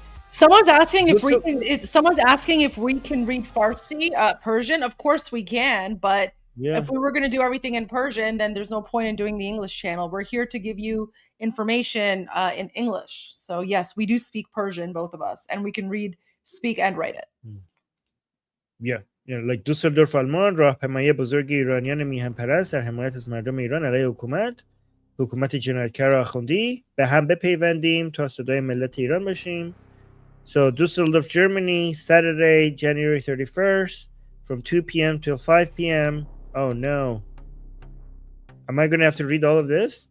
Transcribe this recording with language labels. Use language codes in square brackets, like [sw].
[en] Someone's asking if we can read Farsi, Persian. Of course we can, but if we were going to do everything in Persian, then there's no point in doing the English channel. We're here to give you information in English. So yes, we do speak Persian, both of us, and we can read, speak, and write it. Yeah, like [fa] Düsseldorf آلمان راهپیمایی بزرگ ایرانیان میهن پرست در حمایت از مردم ایران علیه حکومت جنایتکار آخوندی به هم بپیوندیم تا صدای ملت ایران باشیم. [en] So Düsseldorf, Germany, Saturday, January 31st, from 2 p.m. till 5 p.m. Oh no. Am I going to have to read all of this?